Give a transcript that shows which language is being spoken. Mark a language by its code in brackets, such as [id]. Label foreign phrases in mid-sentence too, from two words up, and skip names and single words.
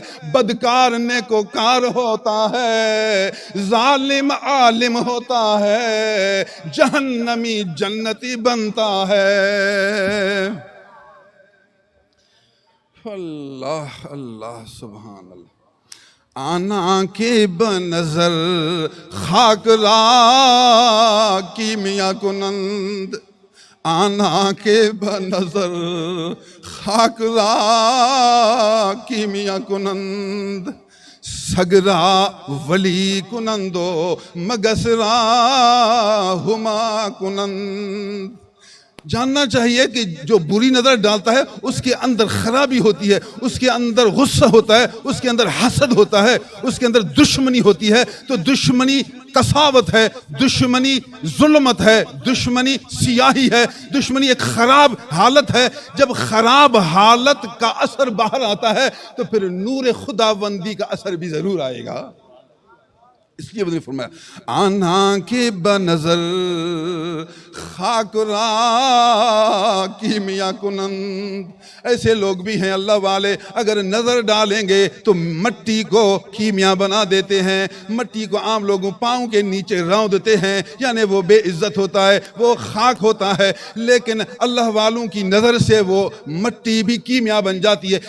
[ur] بدکار نیکوکار ہوتا ہے، ظالم عالم ہوتا ہے، جہنمی جنتی بنتا ہے۔ [ar] اللہ اللہ سبحان اللہ۔ [fa] آنا کے بنظر خاک را کیمیا کنند، آنا کے بنظر خاک را کیمیا کنند، سگرا ولی کنندو مگسرا ہما کنند۔ [ur] جاننا چاہیے کہ جو بری نظر ڈالتا ہے اس کے اندر خرابی ہوتی ہے، اس کے اندر غصہ ہوتا ہے، اس کے اندر حسد ہوتا ہے، اس کے اندر دشمنی ہوتی ہے، تو دشمنی قساوت ہے، دشمنی ظلمت ہے، دشمنی سیاہی ہے، دشمنی ایک خراب حالت ہے۔ جب خراب حالت کا اثر باہر آتا ہے تو پھر نور خداوندی کا اثر بھی ضرور آئے گا۔ اس لیے نے فرمایا [fa] آنا کے بنظر خاک را کیمیا کنند، [ur] ایسے لوگ بھی ہیں اللہ والے، اگر نظر ڈالیں گے تو مٹی کو کیمیا بنا دیتے ہیں، مٹی کو عام لوگوں پاؤں کے نیچے رونڈتے ہیں، یعنی وہ بے عزت ہوتا ہے، وہ خاک ہوتا ہے، لیکن اللہ والوں کی نظر سے وہ مٹی بھی کیمیا بن جاتی ہے۔